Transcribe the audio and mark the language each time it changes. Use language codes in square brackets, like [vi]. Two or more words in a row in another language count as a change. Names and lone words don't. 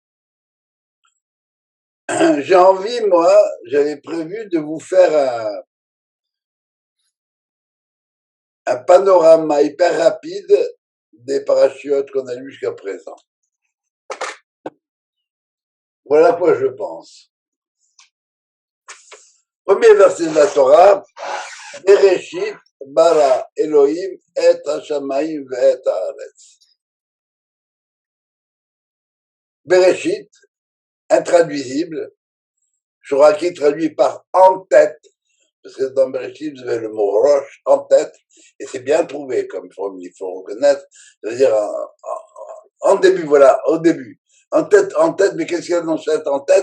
[fr] J'ai envie, moi, j'avais prévu de vous faire un panorama hyper rapide des parachutes qu'on a lus jusqu'à présent. Voilà quoi je pense. Premier verset de la Torah, [he] בראשית ברא אלוהים את השמים ואת הארץ. [fr] Bereshit, intraduisible, Shoraki traduit par en tête, parce que dans Bereshit, vous avez le mot roche en tête, et c'est bien trouvé comme formule, il faut reconnaître, c'est-à-dire en début, voilà, au début. En tête, mais qu'est-ce qu'il y a dans cette en tête?